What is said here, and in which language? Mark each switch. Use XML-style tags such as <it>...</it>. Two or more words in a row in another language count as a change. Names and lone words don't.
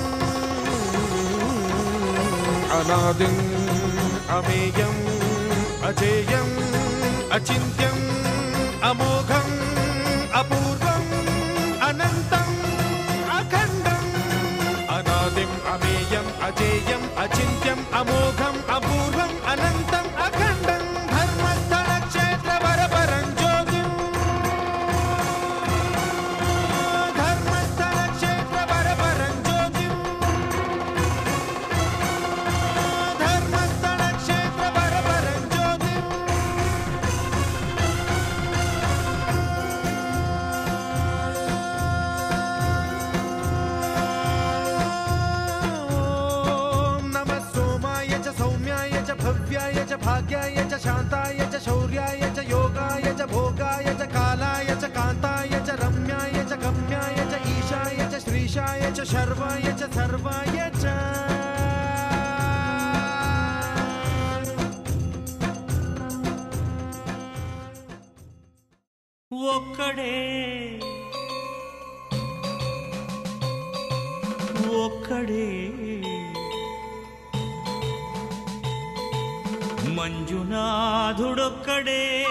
<sa>అనాదిం అమేయం అజేయం అచింత్యం అమోఘం అపూర్వం అనంతం అఖండం అనాదిం అమేయం అజేయం అచింత్యం అమోఘం అపూర్వం అనంతం అఖండం ధర్మస్థల క్షేత్ర వరపరం జ్యోతిం ధర్మస్థల క్షేత్ర వరపరం జ్యోతిం ధర్మస్థల క్షేత్ర వరపరం జ్యోతిం भव्याय च भाग्याय च शान्ताय च शौर्याय च योगाय च भोगाय च कालाय च कान्ताय च रम्याय च गम्याय च ईशाय च श्रीशाय च शर्वाय च सर्वाय च</sa> <te>ఒక్కడే ఒక్కడే మంజునాథుడొక్కడే</te>